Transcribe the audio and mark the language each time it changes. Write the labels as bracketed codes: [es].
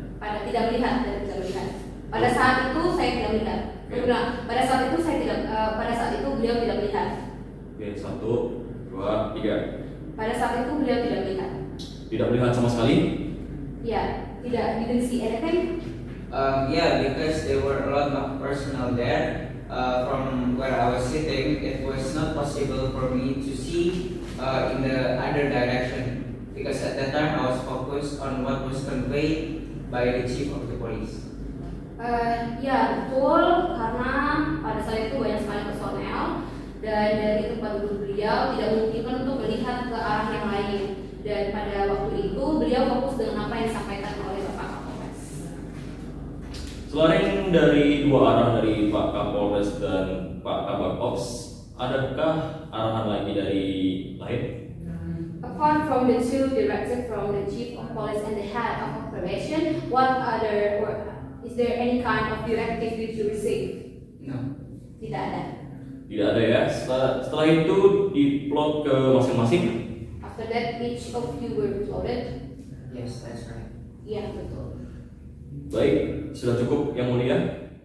[id] pada tidak melihat dan tidak melihat. Pada saat itu saya tidak melihat. Saya bilang, pada saat itu saya tidak. Pada saat itu beliau tidak melihat. Oke, 1, 2, 3. Pada saat itu beliau tidak melihat. Tidak melihat sama sekali. Ya, tidak. [en] Didn't see anything. Yeah, because there were a lot of personnel there. From where I was sitting, it was not possible for me to see in the other direction, because at that time I was focused on what was conveyed by the chief of the police. [id] Ya betul, karena pada saat itu banyak sekali personel dan dari tempat duduk beliau tidak memungkinkan untuk melihat ke arah yang lain, dan pada waktu itu beliau fokus dengan apa yang disampaikan oleh Bapak Kapolres. Selain dari dua arah dari Pak Kapolres dan Pak Kabak Ops, adakah arahan lagi dari lain? [en] Apart from the two directives from the Chief of Police and the Head of Operation, what other, or is there any kind of directive that you receive? No. [id] Tidak ada. Tidak ada ya. Setelah itu diplot ke masing-masing. [en] After that, each of you were uploaded. Yes, that's right. [id] Iya betul. Baik, sudah cukup yang mulia.